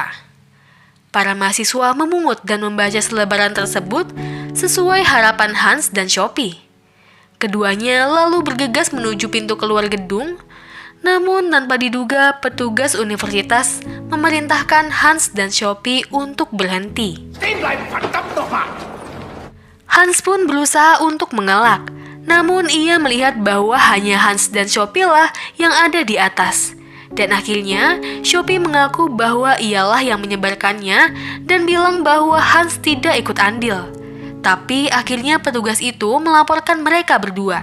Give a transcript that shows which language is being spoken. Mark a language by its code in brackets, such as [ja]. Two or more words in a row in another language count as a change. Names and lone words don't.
[id] Para mahasiswa memungut dan membaca selebaran tersebut sesuai harapan Hans dan Sophie. Keduanya lalu bergegas menuju pintu keluar gedung, namun tanpa diduga petugas universitas memerintahkan Hans dan Sophie untuk berhenti. [de] Stehen bleiben, verdammt nochmal! [id] Hans pun berusaha untuk mengelak, namun ia melihat bahwa hanya Hans dan Sophie lah yang ada di atas. Dan akhirnya, Sophie mengaku bahwa ialah yang menyebarkannya dan bilang bahwa Hans tidak ikut andil. Tapi akhirnya petugas itu melaporkan mereka berdua.